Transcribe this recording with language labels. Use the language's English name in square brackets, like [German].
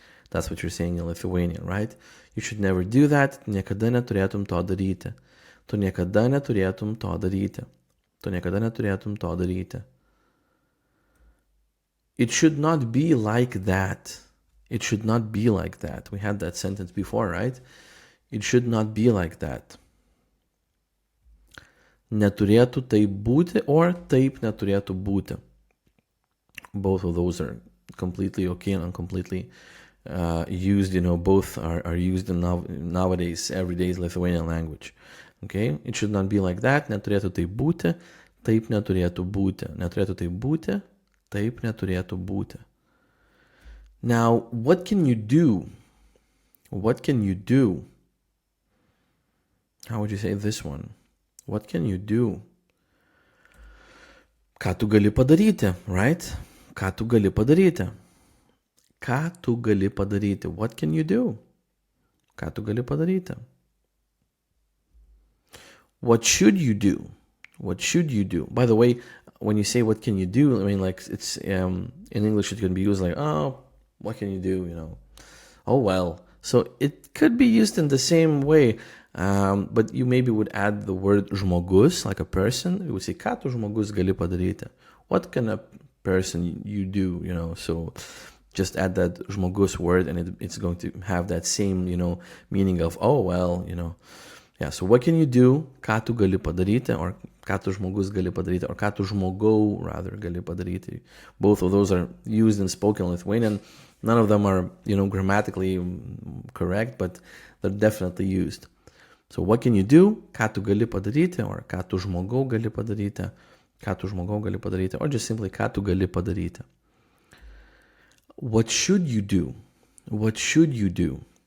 [English] That's what you're saying in Lithuanian, right? You should never do that. [Lithuanian] Tu niekada neturėtum to daryti. Tu niekada neturėtum to daryti. Tu niekada neturėtum to daryti. [English] It should not be like that. It should not be like that. We had that sentence before, right? It should not be like that. [Lithuanian] Neturėtų taip būti or taip neturėtų būti. [English] Both of those are completely okay and completely used. Both are used in nowadays, everyday Lithuanian language. Okay? It should not be like that. [Lithuanian] Neturėtų taip būti, taip neturėtų būti. Neturėtų taip būti, taip neturėtų būti. [English] Now, what can you do? What can you do? How would you say this one? What can you do? [Lithuanian] Ką tu gali padaryti, right? Ką tu gali padaryti? Ką tu gali padaryti? [English] What can you do? [Lithuanian] Ką tu gali padaryti? [English] What should you do? What should you do? By the way, when you say what can you do, I mean, like, it's in English it can be used like, oh, what can you do? Oh well. So it could be used in the same way, but you maybe would add the word žmogus, like a person. You would say, [Lithuanian] ką tu žmogus gali padaryti? [English] What can a person you do? So just add that žmogus word, and it's going to have that same, meaning of, oh well, Yeah, so what can you do? [Lithuanian] Ką tu gali padaryti, or ką tu žmogus gali padaryti, or ką tu žmogau, rather, gali padaryti. [English] Both of those are used in spoken Lithuanian. None of them are, grammatically correct, but they're definitely used. So what can you do? [Lithuanian] Ką tu gali padaryti, or ką tu žmogau gali padaryti, ką tu žmogau gali padaryti, or just simply ką tu gali padaryti. [English] What should you do? What should you do?